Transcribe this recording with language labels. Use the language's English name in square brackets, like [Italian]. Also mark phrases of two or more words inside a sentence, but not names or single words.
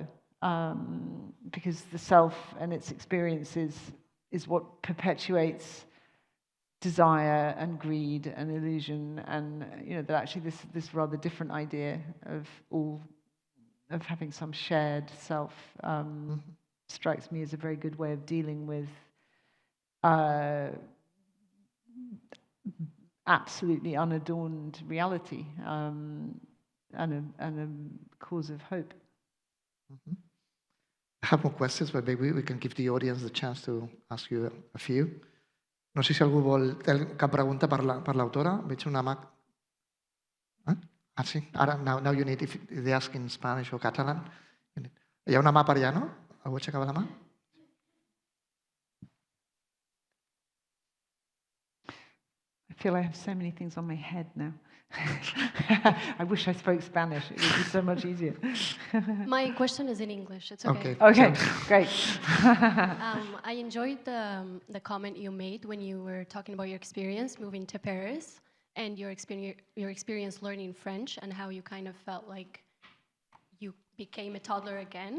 [English] Because the self and its experiences is what perpetuates desire and greed and illusion, and that actually this rather different idea of having some shared self strikes me as a very good way of dealing with absolutely unadorned reality, and a cause of hope. I have more questions, but maybe we can give the audience the chance to ask you a few. [Catalan] No sé si algú té cap pregunta per l'autora. Veig una mà. Sí, ara, [English] now you need, if they ask in Spanish or Catalan. [Catalan] Hi ha una mà per allà, no? Algú aixecava la mà? [English] I feel I have so many things on my head now. I wish I spoke Spanish. It would be so much easier. My question is in English. It's okay. Okay, great. I enjoyed the comment you made when you were talking about your experience moving to Paris and your experience learning French and how you kind of felt like you became a toddler again.